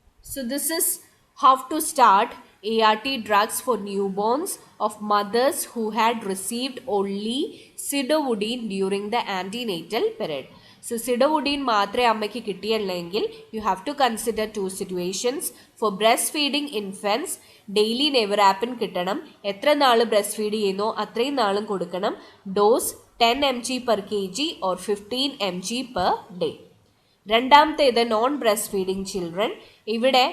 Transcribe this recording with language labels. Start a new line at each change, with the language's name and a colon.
English: So this is how to start ART drugs for newborns of mothers who had received only sidovudine during the antenatal period. So sidovudine
Malayalam: മാത്രമേ അമ്മയ്ക്ക് കിട്ടിയുള്ളെങ്കിൽ
English: you have to consider 2 situations. For breastfeeding infants, daily nevirapine കിട്ടണം.
Malayalam: എത്ര നാൾ breast feed ചെയ്യുന്നോ അത്രയും നാളും കൊടുക്കണം.
English: Dose 10 mg per kg or 15 mg per day.
Malayalam: രണ്ടാമത്തേത് നോൺ ബ്രസ്റ്റ് ഫീഡിങ് ചിൽഡ്രൻ. ഇവിടെ ഒന്നെങ്കിൽ സിഡോവുഡീൻ കൊടുക്കാം അല്ലെങ്കിൽ നെവിറാപ്പിൻ കൊടുക്കാം.